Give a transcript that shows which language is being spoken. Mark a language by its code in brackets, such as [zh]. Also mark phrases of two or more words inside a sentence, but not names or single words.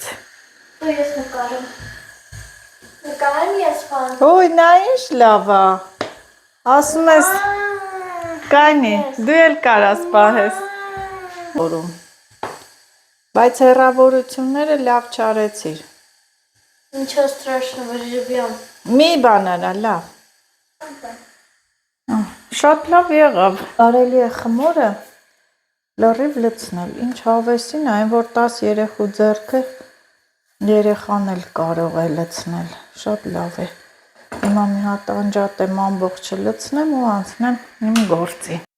[hy] Դու ես նկարում։ Նկարում ես բան։ Ոյ, նա ինչ լավ է։ Ասում ես, կանի, դու էլ կարաս պահես։ Որում։ Բայց հեռավորությունները լավ չարեցիր։ [ru] Ничего страшного, живем. [hy] Մի բան արա, լավ։ Շատ լավ եղավ։ Կարելի է խմորը լրիվ լցնել։ Ինչ հավեսին, այն որ 10 երեխու ձեռքը երեխան էլ կարող է լցնել։ Շատ լավ է։ Հիմա մի հատ անջատեմ ամբողջը լցնեմ ու անցնեմ իմ գործի։